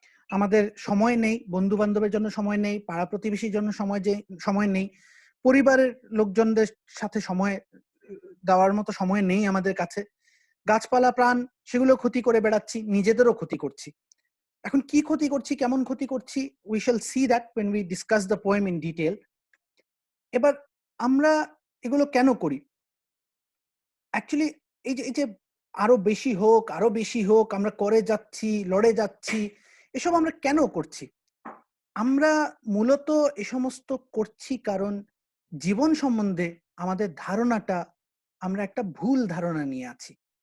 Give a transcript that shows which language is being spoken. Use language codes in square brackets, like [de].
[bn] আমাদের সময় নেই, বন্ধু-বান্ধবের জন্য সময় নেই, পাড়া-প্রতিবেশীর জন্য সময় নেই। পরিবারের লোকজনদের সাথে সময় দেওয়ার মতো সময় নেই আমাদের কাছে। গাছপালা, প্রাণ সেগুলো ক্ষতি করে বেড়াচ্ছি, নিজেদেরও ক্ষতি করছি। এখন কি ক্ষতি করছি, কেমন ক্ষতি করছি? [en] We shall see that when we discuss the poem in detail. [bn] এবার আমরা এগুলো কেন করি? অ্যাকচুয়ালি এই যে আরো বেশি হোক, আরো বেশি হোক, আমরা করে যাচ্ছি, লড়ে যাচ্ছি, এসব আমরা কেন করছি? আমরা মূলত এ সমস্ত করছি কারণ জীবন সম্বন্ধে আমাদের ধারণাটা, আমরা একটা ভুল ধারণা নিয়ে আছি।